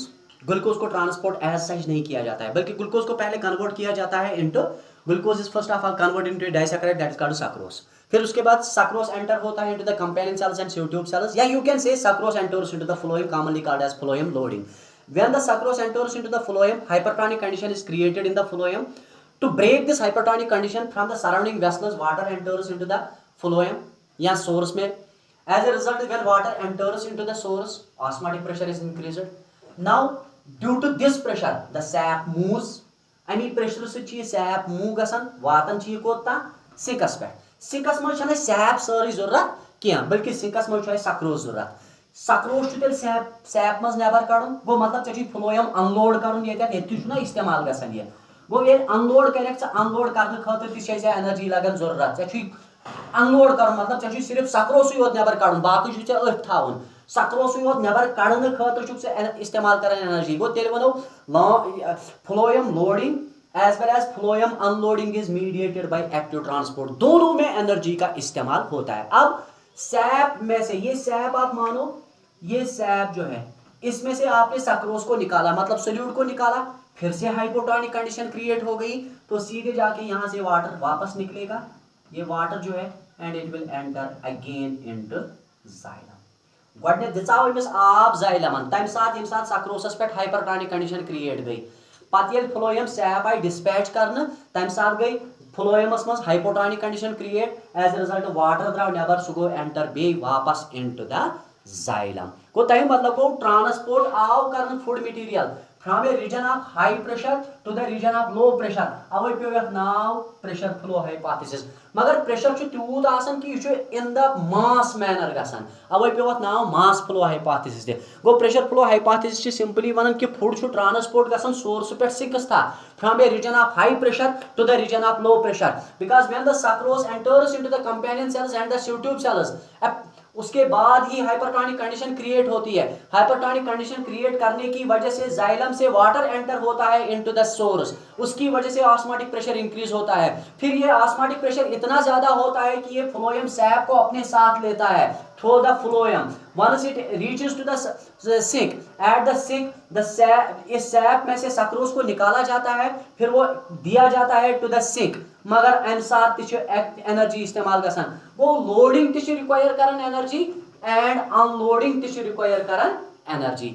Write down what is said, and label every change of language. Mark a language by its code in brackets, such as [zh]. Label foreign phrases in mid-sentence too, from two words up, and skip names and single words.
[hi] ग्लूकोज को [en] transport as such [hi] नहीं किया जाता है बल्कि ग्लूकोज को पहले कन्वर्ट किया जाता है [en] into glucose is first of all convert into disaccharide that is called sucrose. [hi] फिर उसके बाद सक्रोस एंटर होता है [en] into the companion cells and tube cells [hi] या [en] you can say sucrose enters into the phloem commonly called as phloem loading. When the sucrose enters into the phloem hypertonic condition is created in the phloem. To break this hypertonic condition from the surrounding vessels water enters into the phloem या source में। As a result, when water enters into the source, osmotic pressure is increased. Now, due to this pressure, the sap moves. [ks] अमी प्रेशर से सैप मूव गसान वातन कोता सिंकस पे। सिंकस मज सैप सारी जरूरत क्या बल्कि सिंकस मज सक्रोस जरूरत। सक्रोस सैप मज नबर कड़न गो मतलब ऐ फ्लोएम अनलोड कर इस्तेमाल गसान ये गो ये अनलोड कर अनलोड करने खतर एनर्जी लगन जरूरत ऐ अनलोड कर मतलब ऐ सिर्फ सक्रोस योत नबर कड़न बाकी अथ थवन सक्रोस योत नबर कड़ने खतर इस्तेमाल कर एनर्जी गो तेल वनो [en] phloem loading as well as phloem unloading is mediated by active transport. [hi] दोनों में एनर्जी का इस्तेमाल होता है। अब सैप में से ये सैप आप मानो ये सैप जो है इसमें से आपने सक्रोस को निकाला मतलब सोल्यूट को निकाला फिर से [en] hypotonic condition create [hi] हो गई तो सीधे जाके यहाँ से वाटर वापस निकलेगा। ये वाटर जो है [en] and it will enter again into xylem. [ks] गॉडने दिचाव इमिस आब जाइलमन तम साथ सक्रोसस पे [en] hypertonic condition create [ks] गई पत ये [en] phloem sap [ks] आई डिस्पैच करने तम साथ गई फ्लोएमस मज [en] hypotonic condition create as a result water [ks] द्राव नबर सह गो एंटर बे वापस [en] into the xylem [ks] गो तम मतलब गो ट्रांसपोर्ट आव कर [en] food material from a region of high pressure to the region of low pressure away पे [ks] यह नाव [en] pressure flow hypothesis मगर pressure [ks] छु तूत आसन कि यह [en] in the mass manner गसान away पे [ks] यह नाव [en] mass flow hypothesis दे गो pressure flow hypothesis छि simply [ks] वनन कि [en] food छु transport गसान source पे sinks था from a region of high pressure to the region of low pressure because when the sucrose enters into the companion cells and the sieve tube cells [hi] उसके बाद ही हाइपरटोनिक कंडीशन क्रिएट होती है हाइपरटोनिक कंडीशन क्रिएट करने की वजह से जाइलम से वाटर एंटर होता है इनटू द सोर्स उसकी वजह से ऑस्मोटिक प्रेशर इंक्रीज होता है फिर ये ऑस्मोटिक प्रेशर इतना ज्यादा होता है कि ये फ्लोएम सैप को अपने साथ लेता है [en] through the phloem once it reaches to the sink at the sink the sap [hi] इस सैप में से सक्रोज को निकाला जाता है फिर वो दिया जाता है [en] to the sink [ks] मगर अम साथ तिछ [hi] एनर्जी इस्तेमाल गसान वो लोडिंग तिछ रिक्वायर करन एनर्जी एंड अनलोडिंग तिछ रिक्वायर करन एनर्जी